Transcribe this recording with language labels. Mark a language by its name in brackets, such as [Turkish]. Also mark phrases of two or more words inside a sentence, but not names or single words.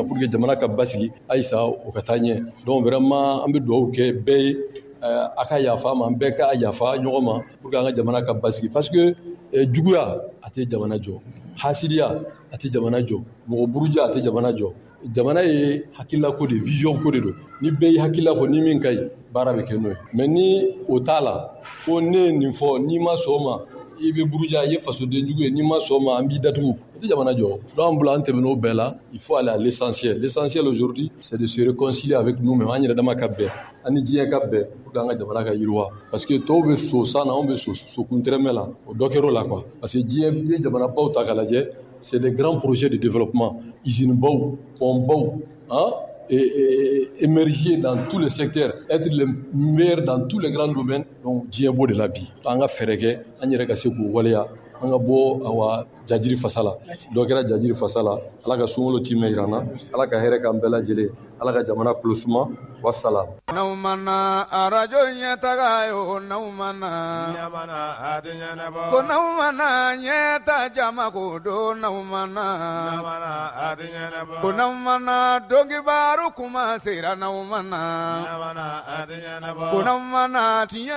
[French] pour que [Bambara] jamana ka basigi ayisa o ka taa ɲɛ [French] donc vraiment [Bambara] an bɛ duwawu kɛ bɛɛ ye a ka yafa ma an bɛɛ ka yafa ɲɔgɔn ma [French] pour que [Bambara] an ka jamana ka basigi [French] parce que [Bambara] juguya a tɛ jamana jɔ hasidiya a tɛ jamana jɔ mɔgɔ buruja a tɛ jamana jɔ jamana ye hakilila ko de vision ko de don ni bɛɛ ye hakilila fɔ ni min ka ɲi baara bɛ kɛ n'o ye mais ni o t'a la fo ne ye nin fɔ n'i ma sɔn o ma i bɛ buruja i ye fasoden jugu ye n'i ma sɔn o ma an b'i datugu o tɛ jamana jɔ donc an bolo an tɛmɛn'o bɛɛ la [French] il faut aller à l'essentiel aujourd'hui c'est de se réconcilier avec nous-mêmes [Bambara] an yɛrɛ dama ka bɛn an ni diɲɛ ka bɛn [French] pour que [Bambara] an ka jamana ka yiriwa [French] parce que [Bambara] tɔw bɛ so san na anw bɛ so kuntɛrɛmɛ la o dɔ kɛr'o la [French] quoi parce que [Bambara] diɲɛ n'i ye jamana baw ta k'a lajɛ [French] c'est des grands projets de développement [Bambara] usine baw pont baw [French] et émerger dans tous les secteurs, être le meilleur dans tous les grands domaines. [Bambara] Donc, diɲɛ b'o de la bi. An ka fɛɛrɛ kɛ, an yɛrɛ ka se k'u waleya, an ka bɔ awa jajiri fasa la. Dɔ kɛra jajiri fasa la, Ala ka sunkalo timɛ jira an na, Ala ka hɛrɛ k'an bɛɛ lajɛlen, Ala ka jamana kulo suma, wassalam. N'aw mana arajo ɲɛtaga ye o n'aw mana ɲamana a tɛ ɲɛnabɔ ko n'aw mana ɲɛta jama ko don n'aw mana ɲamana a tɛ ɲɛnabɔ ko n'aw mana dɔnkibaaru kuma sera n'aw mana ɲamana a tɛ ɲɛnabɔ ko n'aw mana tiɲɛ.